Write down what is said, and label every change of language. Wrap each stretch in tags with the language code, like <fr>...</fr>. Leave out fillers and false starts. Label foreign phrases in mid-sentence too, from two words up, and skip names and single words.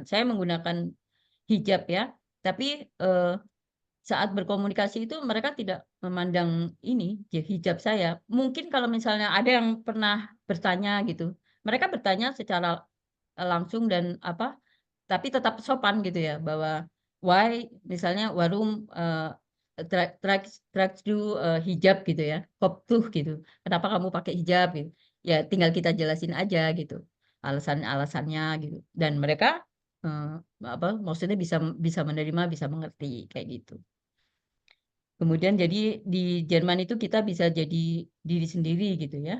<id>Saya menggunakan hijab ya, tapi saat berkomunikasi itu mereka tidak memandang ini hijab saya. Mungkin kalau misalnya ada yang pernah bertanya gitu, mereka bertanya secara langsung dan tapi tetap sopan gitu ya bahwa why misalnya</id> <de>warum tragst du hijab</de> <id>gitu ya, koptuh gitu. Kenapa kamu pakai hijab gitu? Ya tinggal kita jelasin aja gitu. Alasan-alasannya gitu. Dan mereka maksudnya bisa menerima, bisa mengerti kayak gitu. Kemudian jadi di Jerman itu kita bisa jadi diri sendiri gitu ya.</id>